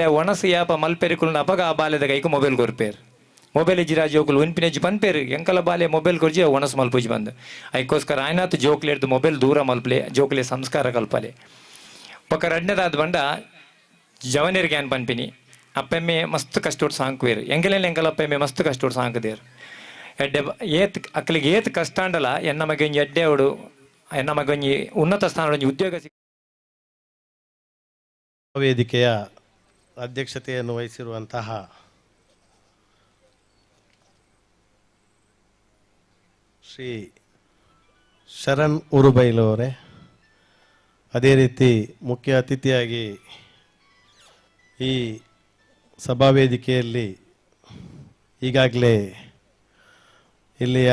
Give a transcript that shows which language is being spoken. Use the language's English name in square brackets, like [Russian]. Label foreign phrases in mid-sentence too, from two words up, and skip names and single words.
[Tulu] ಒಣಸು ಯಾಪ ಮಲ್ಪೆರಿಕುಲ್ನ ಅಪಗ ಆ ಬಾಲೆದ ಕೈಕು ಮೊಬೈಲ್ ಕೊರ್ಪೇರು ಮೊಬೈಲ್ ಇಜ್ಜಿರ ಜೋಕುಲು ಉನ್ಪಿನೆಜ್ಜಿ ಪನ್ಪೇರು ಎಂಕಲ ಬಾಲೆ ಮೊಬೈಲ್ ಕೊರ್ಜಿ ಒಣಸ್ ಮಲ್ಪುಜಿ ಬಂದು ಐಕೋಸ್ಕರ ಆಯ್ನಾತ್ ಜೋಕ್ಲೆ ಹಿಡ್ದು ಮೊಬೈಲ್ ದೂರ ಮಲ್ಪಲೆ ಜೋಕ್ಲೆ ಸಂಸ್ಕಾರ ಕಲ್ಪಲೆ ಪಕ್ಕ ರಡ್ನೆದಾದ ಬಂಡ ಜವನೇರಿಗೆ ಏನ್ ಪನ್ಪಿನಿ ಅಪ್ಪೆಮ್ಮೆ ಮಸ್ತ್ ಕಷ್ಟೋಡ್ ಸಾಂಕ್ವೇರು ಎಂಗೆಲೆಲ್ಲ ಎಂಕಲ ಅಪ್ಪೆಮ್ಮೆ ಮಸ್ತ್ ಕಷ್ಟೋಡ್ ಸಾಂಕದೇರು ಎಡ್ಡೆ ಏತ್ ಅಕ್ಕಲಿಗೆ ಏತ್ ಕಷ್ಟ ಅಂಡಲ್ಲ ಎನ್ನ ಮಗೆ ಒಂಜಿ ಎಡ್ಡೆ ಅವಡು ಎನ್ನ ಮಗೆ ಒಂಜಿ ಉನ್ನತ ಸ್ಥಾನ ಒಂಜಿ ಉದ್ಯೋಗ [Kannada] ವೇದಿಕೆಯ ಅಧ್ಯಕ್ಷತೆಯನ್ನು ವಹಿಸಿರುವಂತಹ ಶ್ರೀ ಶರಣ್ ಉರುಬೈಲವರೇ, ಅದೇ ರೀತಿ ಮುಖ್ಯ ಅತಿಥಿಯಾಗಿ ಈ ಸಭಾವೇದಿಕೆಯಲ್ಲಿ ಈಗಾಗಲೇ ಇಲ್ಲಿಯ